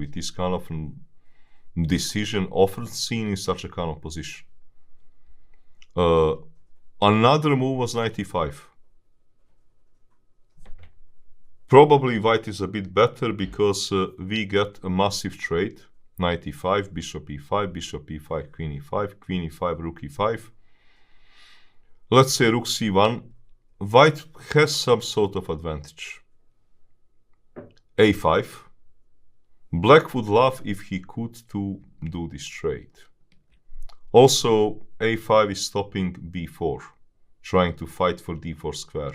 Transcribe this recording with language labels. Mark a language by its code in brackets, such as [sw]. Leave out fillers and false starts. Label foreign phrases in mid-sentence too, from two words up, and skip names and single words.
[en] It is kind of a decision often seen in such a kind of position. Another move was knight e5. Probably white is a bit better, because we get a massive trade. Knight e5, bishop e5, bishop e5, queen e5, queen e5, rook e5. Let's say rook c1. White has some sort of advantage. a5. Black would love if he could to do this trade. Also, a5 is stopping b4, trying to fight for d4 square.